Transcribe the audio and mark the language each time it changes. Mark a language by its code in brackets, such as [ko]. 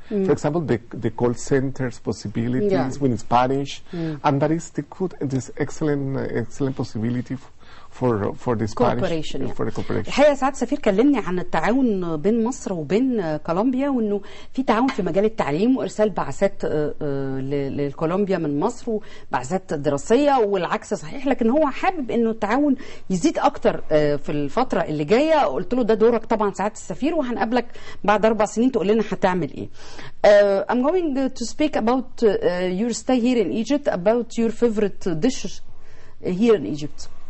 [en] For example, the call centers possibilities with Spanish, and that is this excellent possibility for the Spanish for the cooperation. [ar] الحقيقة سعادة السفير كلمني عن التعاون بين مصر وبين كولومبيا، وانه في تعاون في مجال التعليم وارسال بعثات لكولومبيا من مصر وبعثات دراسية والعكس صحيح، لكن هو حابب انه التعاون يزيد اكتر في الفترة اللي جاية. قلت له ده دورك طبعا سعادة السفير، وهنقابلك بعد 4 سنين تقول لنا هتعمل ايه. [en] I'm going to speak about your stay here in Egypt, about your favorite dishes here in Egypt.